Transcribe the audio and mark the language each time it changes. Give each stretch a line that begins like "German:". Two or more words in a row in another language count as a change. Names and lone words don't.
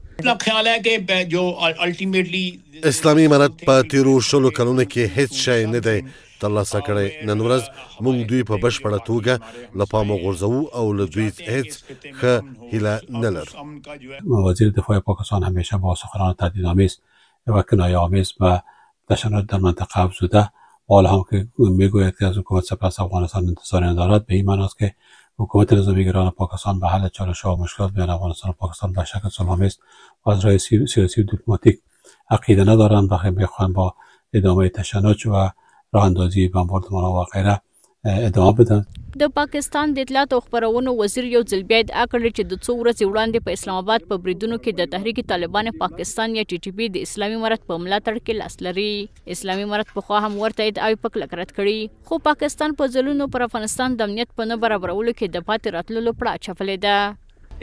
Pashto: اسلامي امارت په تیرو 16 کلونو کې هیڅ شی نه دی ترلاسه کړی. نن ورځ موږ دوی په بشپړه توګه له پامه غورځوو او له دوی هیڅ ښه هیله نه لرو.
Persian: وزیر دفاع پاکستان همیشه با سخنان تهدیدآمیز و کنایه‌آمیز و تشنج در منطقه افزوده و حالا هم که میگوید که از حکومت سپس افغانستان انتظاری ندارد، به این معناست که حکومت نظامیگران پاکستان به حل چالش‌ها و مشکلات بین افغانستان و پاکستان به شکل صلح‌آمیز و از راه سیاسی و دیپلماتیک عقیده ندارند و میخواهند با ادامه تشنج و راه اندازی بمباردمان‌ها و غیره ادامه بدن.
Pashto: د پاکستان د اطلاعات او خبرونو وزیر یو ځل بیا ادعا کړې چې د څو ورځې وړاندې په اسلام آباد په بریدونو کې د تحریک طالبان پاکستان یا ټي ټي پی د اسلامي امارت په ملاتړ کې لاس لري. اسلامي امارت پخوا هم ورته ادعاوې په کلک رد کړي، خو پاکستان په ځلونو پر افغانستان د امنیت په نه برابرولو کې د پاتې راتللو پړه اچولې ده.